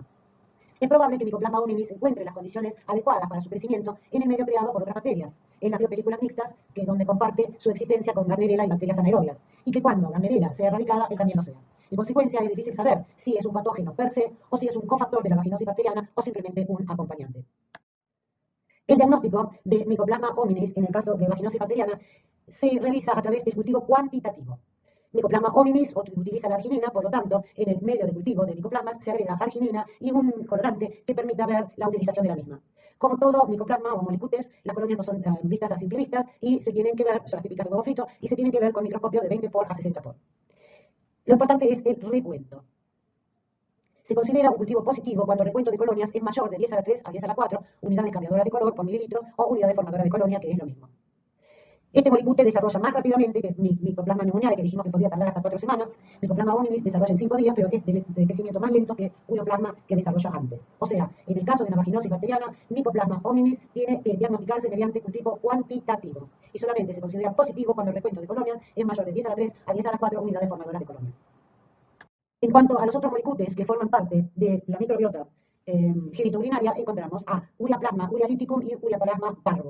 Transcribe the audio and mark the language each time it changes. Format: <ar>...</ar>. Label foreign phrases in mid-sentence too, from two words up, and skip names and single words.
<es>Es probable que Mycoplasma hominis encuentre las condiciones adecuadas para su crecimiento en el medio creado por otras bacterias, en las biopelículas mixtas, que es donde comparte su existencia con Gardnerella y bacterias anaerobias, y que cuando Gardnerella sea erradicada, él también lo sea. En consecuencia, es difícil saber si es un patógeno</es> <la>per se,</la> <es>o si es un cofactor de la vaginosis bacteriana, o simplemente un acompañante. El diagnóstico de Mycoplasma hominis, en el caso de vaginosis bacteriana, se realiza a través del cultivo cuantitativo. Mycoplasma hominis utiliza la arginina, por lo tanto, en el medio de cultivo de micoplasmas se agrega arginina y un colorante que permita ver la utilización de la misma. Como todo micoplasma o molicutes, las colonias no son vistas a simple vista y se tienen que ver, son las típicas de huevo frito, y se tienen que ver con microscopio de 20 por a 60 por. Lo importante es el recuento. Se considera un cultivo positivo cuando el recuento de colonias es mayor de 10 a la 3 a 10 a la 4 unidades cambiadoras de color por mililitro o unidades formadoras de colonia, que es lo mismo. Este molicute desarrolla más rápidamente que micoplasma pneumoniae, que dijimos que podía tardar hasta 4 semanas. Micoplasma hominis desarrolla en 5 días, pero es de crecimiento más lento que ureoplasma, que desarrolla antes. O sea, en el caso de la vaginosis bacteriana, micoplasma hominis tiene que diagnosticarse mediante cultivo cuantitativo y solamente se considera positivo cuando el recuento de colonias es mayor de 10 a la 3 a 10 a la 4 unidades formadoras de colonias. En cuanto a los otros molicutes que forman parte de la microbiota genitourinaria, encontramos a Ureaplasma urealyticum y Ureaplasma parvum.</es>